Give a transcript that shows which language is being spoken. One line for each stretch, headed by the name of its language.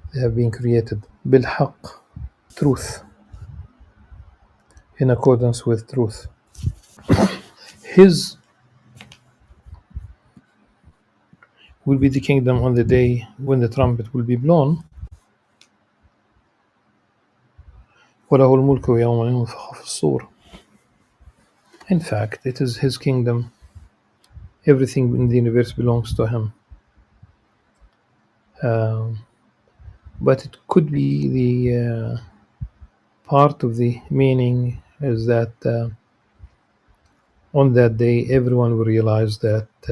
English: They have been created بالحق, truth, in accordance with truth. His will be the kingdom on the day when the trumpet will be blown.
Arabic: وله الملك يوم ينفخ في الصور.
English: In fact, it is his kingdom. Everything in the universe belongs to him. But it could be the part of the meaning is that on that day everyone will realize that